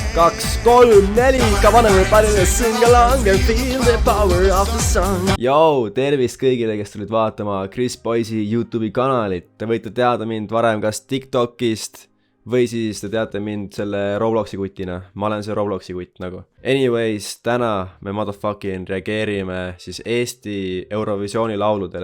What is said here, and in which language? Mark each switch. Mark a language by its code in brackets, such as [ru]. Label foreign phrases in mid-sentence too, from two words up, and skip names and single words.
[en] 2, 3, 4, come on everybody, sing along and feel the power of the song. [et] Jou, tervist kõigile, kes tulid vaatama Chris Boysi YouTube'i kanalit. Te võite teada mind varem kas TikTokist või siis te teate mind selle Robloxi kutina. Ma olen see Robloxi kutt nagu. Anyways, täna me motherfucking reageerime siis Eesti Eurovisiooni lauludele.